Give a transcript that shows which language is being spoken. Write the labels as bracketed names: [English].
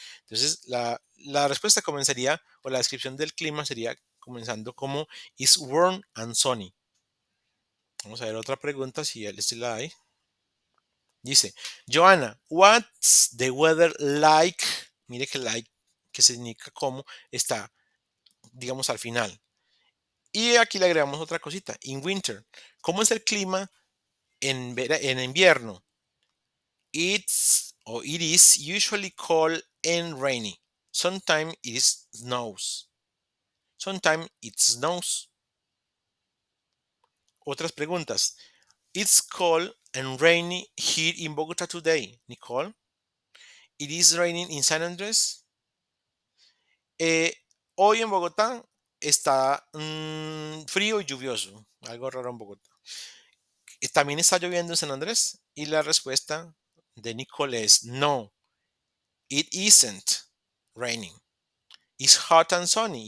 [Spanish] Entonces, la respuesta comenzaría, o la descripción del clima sería comenzando como [English] is warm and sunny. [Spanish] Vamos a ver otra pregunta, si él la hay. [English] Dice, Joanna, what's the weather like? [Spanish] Mire que like, que significa cómo, está, digamos, al final. Y aquí le agregamos otra cosita, [English] in winter. [Spanish] ¿Cómo es el clima en invierno? [English] It is usually cold and rainy. Sometimes it snows. Sometimes it snows. [Spanish] Otras preguntas. [English] It's cold and rainy here in Bogota today, Nicole. It is raining in San Andrés. [Spanish] Eh, Hoy en Bogotá está frío y lluvioso. Algo raro en Bogotá. También está lloviendo en San Andrés. Y la respuesta de Nicole es no. [English] It isn't raining. It's hot and sunny.